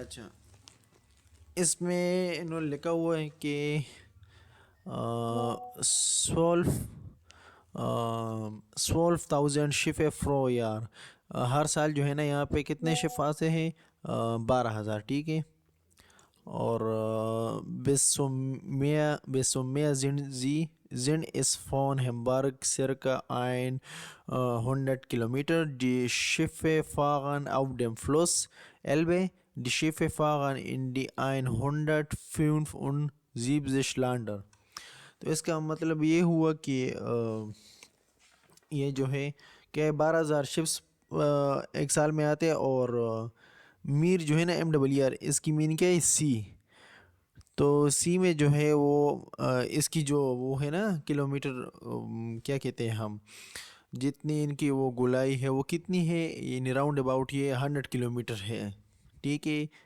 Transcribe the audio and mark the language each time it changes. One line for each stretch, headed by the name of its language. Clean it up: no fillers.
Urdu: اچھا اس میں انہوں نے لکھا ہوا ہے کہ 12,000 شپ فرو یار, ہر سال جو ہے نا یہاں پہ کتنے شپ آتے ہیں 12,000, ٹھیک ہے. اور
German: bis zum Meer sind es von Hamburg circa 100 Kilometer. Die Schiffe fahren auf dem Fluss Elbe. Die Schiffe fahren in die 175 Länder.
Urdu: تو اس کا مطلب یہ ہوا کہ یہ جو ہے کہ 12,000 شپس ایک سال میں آتے, اور میر جو ہے نا MWR اس کی میننگ کیا ہے سی. تو سی میں جو ہے وہ اس کی جو وہ ہے نا کلومیٹر کیا کہتے ہیں ہم, جتنی ان کی وہ گولائی ہے وہ کتنی ہے, یعنی راؤنڈ اباؤٹ یہ 100 کلومیٹر ہے, ٹھیک ہے.